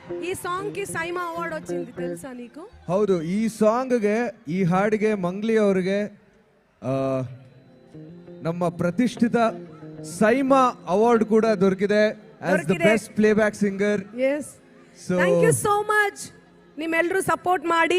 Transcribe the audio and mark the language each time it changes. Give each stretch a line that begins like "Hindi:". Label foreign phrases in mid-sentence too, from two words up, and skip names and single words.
Telugu: ఈ సాంగ్ కి సైమా అవార్డు వచ్చింది తెలుసా నీకు?
Kannada: ಹೌದು, ಈ ಸಾಂಗ್ಗೆ, ಈ ಹಾಡಿಗೆ ಮಂಗ್ಲಿ ಅವರಿಗೆ ನಮ್ಮ ಪ್ರತಿಷ್ಠಿತ ಸೈಮಾ ಅವಾರ್ಡ್ ಕೂಡ ದೊರಕಿದೆ
English: as the best playback singer. Yes, thank you so much.
Kannada: ನಿಮ್ಮೆಲ್ಲರೂ ಸಪೋರ್ಟ್ ಮಾಡಿ,